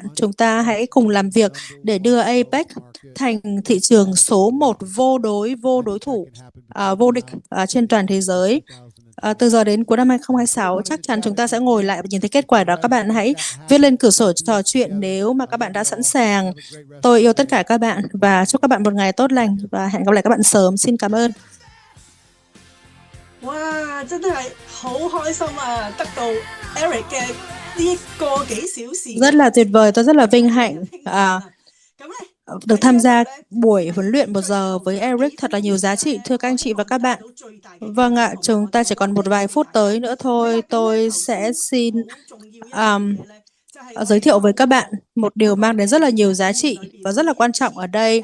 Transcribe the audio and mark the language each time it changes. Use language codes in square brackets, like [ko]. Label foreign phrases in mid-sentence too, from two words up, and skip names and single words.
[vi] Chúng ta hãy cùng làm việc để đưa APEC thành thị trường số 1 vô đối thủ, vô địch trên toàn thế giới. Từ giờ đến cuối năm 2026, chắc chắn chúng ta sẽ ngồi lại và nhìn thấy kết quả đó. Các bạn hãy viết lên cửa sổ trò chuyện nếu mà các bạn đã sẵn sàng. Tôi yêu tất cả các bạn và chúc các bạn một ngày tốt lành và hẹn gặp lại các bạn sớm. Xin cảm ơn. [yue] Wow, 真係好開心啊！得到 Eric 嘅呢個幾小時。 [vi] Rất là tuyệt vời, tôi rất là vinh hạnh được tham gia buổi huấn luyện 1 giờ với Eric thật là nhiều giá trị, thưa các anh chị và các bạn. Vâng ạ, chúng ta chỉ còn một vài phút tới nữa thôi. Tôi sẽ xin giới thiệu với các bạn một điều mang đến rất là nhiều giá trị và rất là quan trọng ở đây.